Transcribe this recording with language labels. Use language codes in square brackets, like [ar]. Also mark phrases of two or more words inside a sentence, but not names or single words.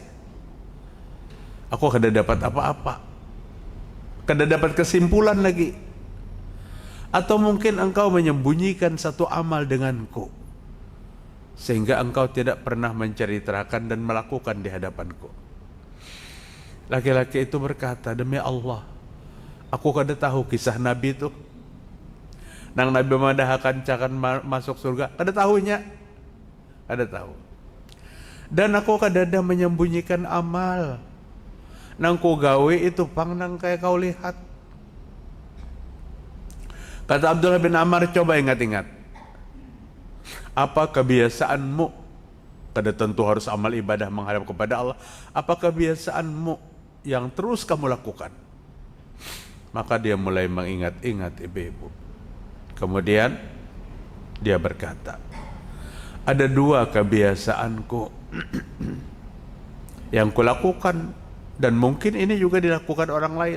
[bjn] Aku kada dapat apa-apa, kada dapat kesimpulan lagi. [id] Atau mungkin engkau menyembunyikan satu amal denganku, sehingga engkau tidak pernah menceritakan dan melakukan di hadapanku. Laki-laki itu berkata, demi Allah, [bjn] aku kada tahu kisah Nabi itu. Nang Nabi madahakan cakan masuk surga, kada tahunya, kada tahu. Dan aku kada ada menyembunyikan amal. Nang ku gawe itu pang nang kayak kau lihat. [id] Kata Abdullah bin Amr, coba ingat-ingat. Apa kebiasaanmu? [bjn] Kada tentu harus amal ibadah menghadap kepada Allah. [id] Apa kebiasaanmu yang terus kamu lakukan? Maka dia mulai mengingat-ingat ibu-ibu. Kemudian dia berkata, ada 2 kebiasaanku yang kulakukan, dan mungkin ini juga dilakukan orang lain.